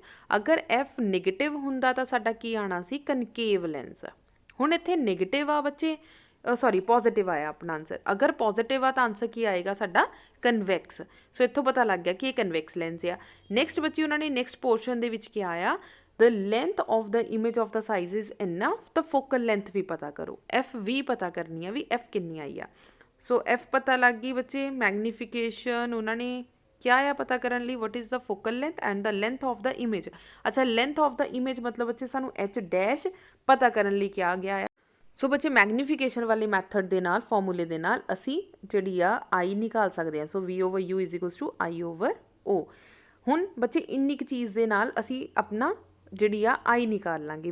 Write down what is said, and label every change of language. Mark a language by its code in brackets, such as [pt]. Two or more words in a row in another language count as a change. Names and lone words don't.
[pa] ਅਗਰ ਐਫ ਨੈਗੇਟਿਵ ਹੁੰਦਾ ਤਾਂ ਸਾਡਾ ਕੀ ਆਣਾ ਸੀ, [en] concave lens. [pa] ਹੁਣ ਇੱਥੇ ਨੈਗੇਟਿਵ ਆ ਬੱਚੇ, [en] sorry positive [pa] ਆਇਆ ਆਪਣਾ ਆਂਸਰ। ਅਗਰ ਪੋਜ਼ਿਟਿਵ ਆ ਤਾਂ ਆਂਸਰ ਕੀ ਆਏਗਾ ਸਾਡਾ, ਕਨਵੈਕਸ। ਸੋ ਇੱਥੋਂ ਪਤਾ ਲੱਗ ਗਿਆ ਕਿ ਇਹ [en] convex lens [pa] ਆ। ਨੈਕਸਟ ਬੱਚੇ ਉਹਨਾਂ ਨੇ [en] next portion [pa] ਦੇ ਵਿੱਚ ਕਿਹਾ ਆ, [en] the length of the image of the size is enough। [pa] ਤਾਂ [en] focal length [pa] ਵੀ ਪਤਾ ਕਰੋ, ਐਫ ਵੀ ਪਤਾ ਕਰਨੀ ਆ ਵੀ ਐਫ ਕਿੰਨੀ ਆਈ ਆ। ਸੋ ਐਫ ਪਤਾ ਲੱਗ ਗਈ ਬੱਚੇ। ਮੈਗਨੀਫਿਕੇਸ਼ਨ ਉਹਨਾਂ ਨੇ ਕਿਆ ਆ ਪਤਾ ਕਰਨ ਲਈ, [en] what is the focal length and the length of the image। [pa] ਅੱਛਾ, [en] length of the image [pa] ਮਤਲਬ ਬੱਚੇ ਸਾਨੂੰ h ਡੈਸ਼ ਪਤਾ ਕਰਨ ਲਈ ਕਿਹਾ ਗਿਆ ਆ। ਸੋ ਬੱਚੇ ਮੈਗਨੀਫਿਕੇਸ਼ਨ ਵਾਲੇ ਮੈਥਡ ਦੇ ਨਾਲ, ਫਾਰਮੂਲੇ ਦੇ ਨਾਲ ਅਸੀਂ ਜਿਹੜੀ ਆ ਆਈ ਨਿਕਾਲ ਸਕਦੇ ਹਾਂ। ਸੋ v/u = I/O। ਹੁਣ ਬੱਚੇ ਇੰਨੀ ਕੁ ਚੀਜ਼ ਦੇ ਨਾਲ ਅਸੀਂ ਆਪਣਾ ਜਿਹੜੀ ਆ ਆਈ ਨਿਕਾਲ ਲਾਂਗੇ।